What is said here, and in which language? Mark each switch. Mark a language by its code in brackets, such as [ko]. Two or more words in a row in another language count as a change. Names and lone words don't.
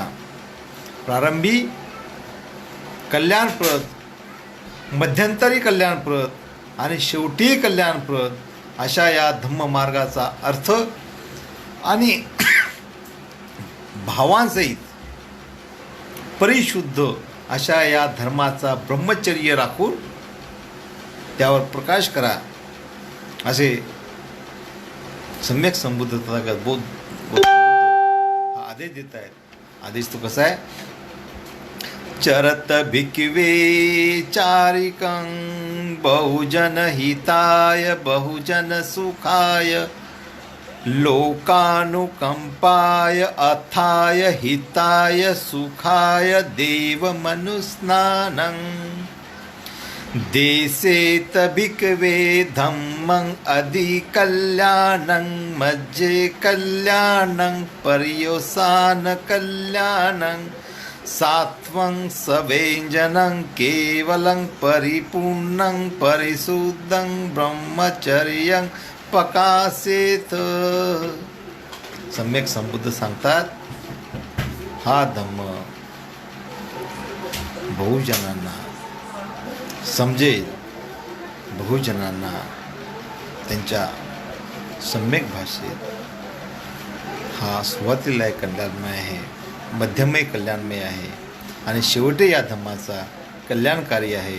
[mr] प्रारंभी कल्याणप्रद, मध्यंतरी कल्याणप्रद आणि शेवटी कल्याणप्रद अशा या धम्ममार्गाचा अर्थ आणि भावांसहित परिशुद्ध अशा या धर्माचा ब्रह्मचर्य राखून त्यावर प्रकाश करा असे सम्यक संबुद्ध तथागत बुद्ध हा आदेश देत आहेत. आदेश तो कसा आहे? [pi] चरत भिक्वे चारिकं बहुजन हिताय बहुजन सुखाय लोकानुकंपाय अथाय हिताय सुखाय देवमनुस्नानं देशेत भिक्वे धम्मं अधिकल्याणं मज्जे कल्याणं पर्योसान कल्याणं सात्वं सवेञ्जनं केवलं परिपूर्णं परिशुद्धं ब्रह्मचर्यं प्रकाशेत. [mr] सम्यक संबुद्ध सांगतात हा धम्म बहुजनांना समजेल, बहुजनांना त्यांच्या सम्यक भाषेत हा सुरुवातीला कल्याणमय आहे, मध्यमय कल्याणमय आहे आणि शेवटी या धम्माचा कल्याणकारी आहे.